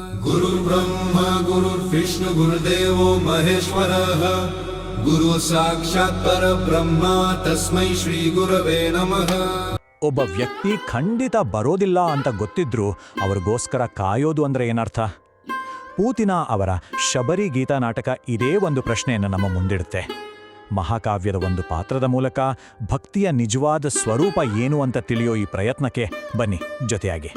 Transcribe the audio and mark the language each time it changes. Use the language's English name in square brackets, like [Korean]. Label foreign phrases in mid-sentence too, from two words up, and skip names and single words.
[Sanskrit] गुरुर्ब्रह्मा गुरुर्विष्णु गुरुदेवो महेश्वरः गुरु साक्षात् परब्रह्म तस्मै ಶ್ರೀ ಗುರವೇ ನಮಃ. [Kannada] ಒಬ್ಬ ವ್ಯಕ್ತಿ ಖಂಡಿತ ಬರೋದಿಲ್ಲ ಅಂತ ಗೊತ್ತಿದ್ರೂ ಅವ್ರಿಗೋಸ್ಕರ ಕಾಯೋದು ಅಂದ್ರೆ ಏನರ್ಥ? ಪೂತಿನ ಅವರ ಶಬರಿ ಗೀತಾ ನಾಟಕ ಇದೇ ಒಂದು ಪ್ರಶ್ನೆಯನ್ನು ನಮ್ಮ ಮುಂದಿಡುತ್ತೆ. ಮಹಾಕಾವ್ಯದ ಒಂದು ಪಾತ್ರದ ಮೂಲಕ ಭಕ್ತಿಯ ನಿಜವಾದ ಸ್ವರೂಪ ಏನು ಅಂತ ತಿಳಿಯೋ ಈ ಪ್ರಯತ್ನಕ್ಕೆ ಬನ್ನಿ ಜೊತೆಯಾಗಿ.